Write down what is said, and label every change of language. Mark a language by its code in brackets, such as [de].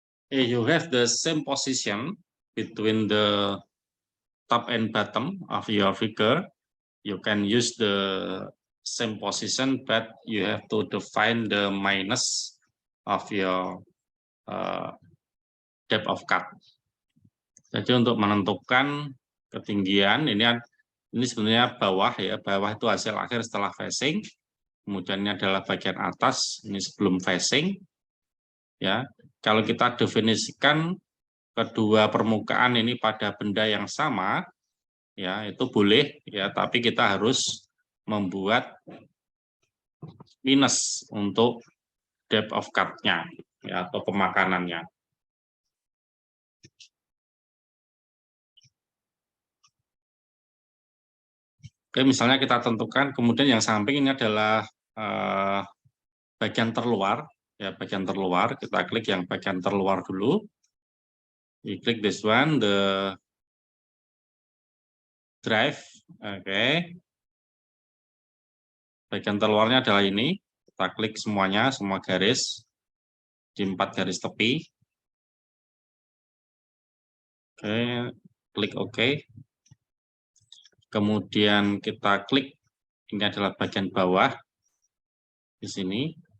[en] You have the same position between the top and bottom of your figure. You can use the same position, but you have to define the minus of your depth of cut. [id] Jadi untuk menentukan ketinggian, ini sebenarnya bawah ya, bawah itu hasil akhir setelah facing. Kemudian ini adalah bagian atas, ini sebelum facing. Ya, kalau kita definisikan kedua permukaan ini pada benda yang sama, ya itu boleh ya, tapi kita harus membuat minus untuk depth of cut-nya ya, atau pemakanannya. Oke, misalnya kita tentukan, kemudian yang samping ini adalah bagian terluar, ya bagian terluar. Kita klik yang bagian terluar dulu. [en] We click this one, the drive. [id] Oke. Bagian terluarnya adalah ini. Kita klik semuanya, semua garis di 4 garis tepi. Oke, klik OK. Kemudian kita klik, ini adalah bagian bawah di sini.